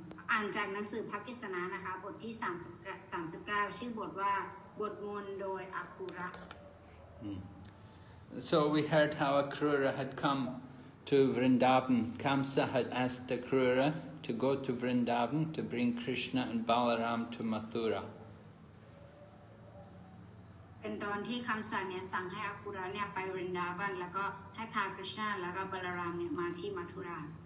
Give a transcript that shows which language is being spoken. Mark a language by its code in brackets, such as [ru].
[th] อ่านจากหนังสือพระกฤษณะนะคะบทที่39ชื่อบทว่าบทมนต์โดยอาคูระ [en] So we heard how Akrūra had come to Vrindavan. Kamsa had asked Akrūra to go to Vrindavan to bring Krishna and Balaram to Mathura. [th] เป็นตอนที่คำสั่งเนี่ยสั่งให้อาคูระเนี่ยไปวรินดาวันแล้วก็ให้พาคริชนาแล้วก็บาลารามเนี่ยมาที่มัทุรา